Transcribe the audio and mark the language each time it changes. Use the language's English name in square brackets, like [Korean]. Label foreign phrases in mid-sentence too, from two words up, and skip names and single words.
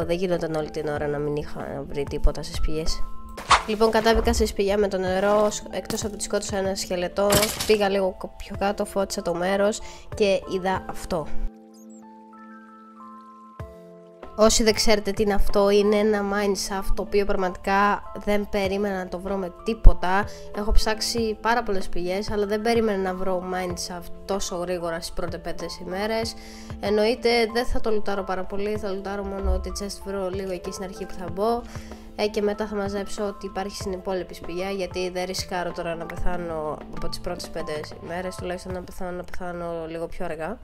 [Greek] Δεν γινόταν όλη την ώρα να μην είχα βρει τίποτα σε σπηλιές. Λοιπόν, κατέβηκα στη σπηλιά με το νερό, εκτός από ότι σκότωσα ένα σκελετό, πήγα λίγο πιο κάτω, φώτισα το μέρος και είδα αυτό. Όσοι δεν ξέρετε τι είναι αυτό, είναι ένα [English] mine shaft [Greek] το οποίο πραγματικά δεν περίμενα να το βρω με τίποτα. Έχω ψάξει πάρα πολλές σπηλιές, αλλά δεν περίμενα να βρω [English] mine shaft [Greek] τόσο γρήγορα στις πρώτες 5 ημέρες. Εννοείται δεν θα το λουτάρω πάρα πολύ, θα λουτάρω μόνο ότι chest βρω λίγο εκεί στην αρχή που θα μπω, και μετά θα μαζέψω ό,τι υπάρχει στην υπόλοιπη σπηλιά, γιατί δεν ρισκάρω τώρα να πεθάνω από τις πρώτες 5 ημέρες, τουλάχιστον να πεθάνω λίγο πιο αργά.